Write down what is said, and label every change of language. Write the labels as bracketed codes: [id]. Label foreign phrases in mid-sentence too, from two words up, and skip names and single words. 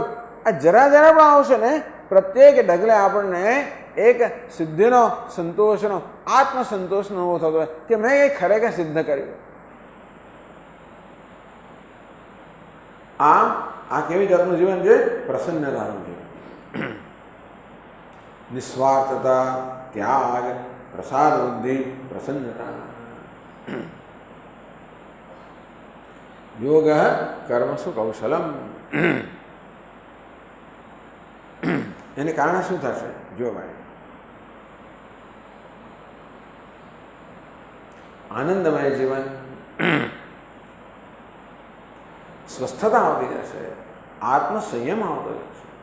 [gu] આ જરા જરા પણ આવશે ને, પ્રત્યેક ડગલે આપણને એક સિદ્ધિનો, સંતોષનો, આત્મસંતોષનો અનુભવ થતો હોય કે મેં એ ખરેખર સિદ્ધ કર્યું. આમ આ કેવી જાતનું જીવન છે? પ્રસન્નતાનું જીવન, નિસ્વાર્થતા, ત્યાગ, પ્રસાદ બુદ્ધિ, પ્રસન્નતા। [sa] योग कर्मसु कौशलम। [gu] એને કારણે શું થશે? જો ભાઈ, આનંદમય જીવન, સ્વસ્થતા આવતી જશે, આત્મસંયમ આવતો જશે.